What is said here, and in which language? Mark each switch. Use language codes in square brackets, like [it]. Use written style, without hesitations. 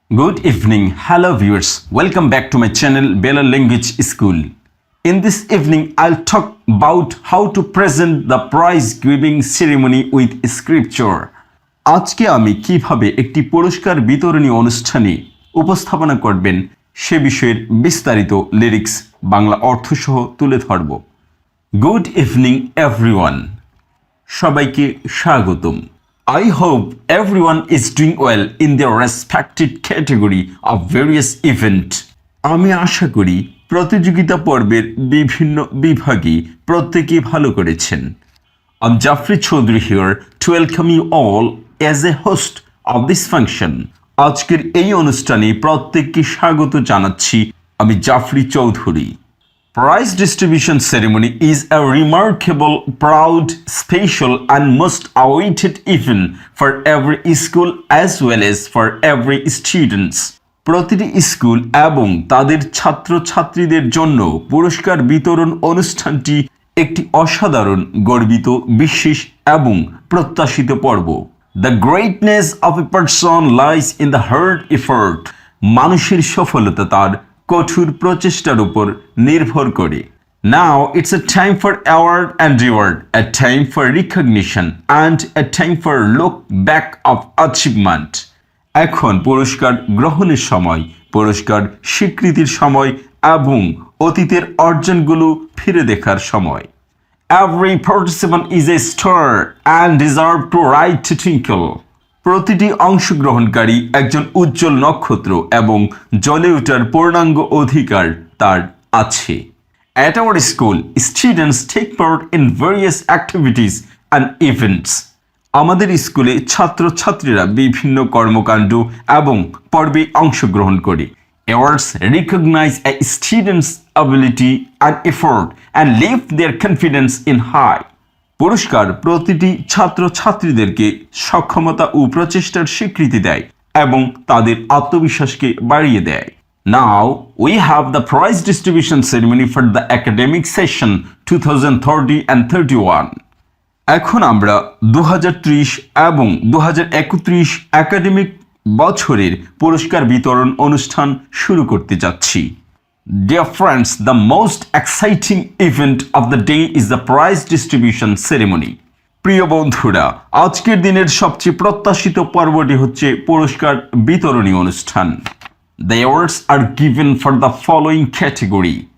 [en] Good evening, hello viewers. Welcome back to my channel Bella Language School. In this evening, I'll talk about how to present the prize giving ceremony with scripture. [bn] আজকে আমি কিভাবে একটি পুরস্কার বিতরণী অনুষ্ঠানে উপস্থাপনা করবেন সে বিষয়ের বিস্তারিত লিরিক্স বাংলা অর্থ সহ তুলে ধরব। [en] Good evening everyone. [bn] সবাইকে স্বাগতম। [en] I hope everyone is doing well in their respected category of various event. [bn] আমি আশা করি প্রতিযোগিতা পর্বের বিভিন্ন বিভাগে প্রত্যেকেই ভালো করেছেন। [en] I'm Jafri Chaudhary here to welcome you all as a host of this function. [bn] আজকের এই অনুষ্ঠানে প্রত্যেককে স্বাগত জানাচ্ছি আমি Jafri Chowdhury. [en] Prize distribution ceremony is a remarkable, proud, special and most awaited event for every school as well as for every students. [bn] প্রতিটি school এবং তাদের ছাত্রছাত্রীদের জন্য পুরস্কার বিতরণ অনুষ্ঠানটি একটি অসাধারণ, গর্বিত, বিশেষ এবং প্রত্যাশিত পর্ব। [en] The greatness of a person lies in the hard effort. [bn] মানুষের সফলতা তার কঠোর প্রচেষ্টার উপর নির্ভর করে। [en] Now it's a time for award and reward, a time for recognition and a time for look back of achievement. [bn] এখন পুরস্কার গ্রহণের সময়, পুরস্কার স্বীকৃতির সময় এবং অতীতের অর্জনগুলো ফিরে দেখার সময়। [en] Every participant is a star and deserve to right to twinkle. [bn] প্রতিটি অংশগ্রহণকারী একজন উজ্জ্বল নক্ষত্র এবং জ্বলে ওঠার পূর্ণাঙ্গ অধিকার তার আছে। [en] At our school, students take part in various activities and events. [bn] আমাদের স্কুলে ছাত্রছাত্রীরা বিভিন্ন কর্মকাণ্ড এবং পর্বে অংশগ্রহণ করে। [en] Awards recognize a student's ability and effort and lift their confidence in high. [bn] পুরস্কার প্রতিটি ছাত্রছাত্রীদেরকে সক্ষমতা ও প্রচেষ্টার স্বীকৃতি দেয় এবং তাদের আত্মবিশ্বাসকে বাড়িয়ে দেয়। [en] Now we have the prize distribution ceremony for the academic session 2030 and 31. [bn] এখন আমরা 2030 এবং 2031 একাডেমিক বছরের পুরস্কার বিতরণ অনুষ্ঠান শুরু করতে যাচ্ছি। [en] Dear friends, the most exciting event of the day is the prize distribution ceremony. [bn] প্রিয় বন্ধুরা, আজকের দিনের সবচেয়ে প্রত্যাশিত পর্বটি হচ্ছে পুরস্কার বিতরণী অনুষ্ঠান। [en] The awards are given for the following category.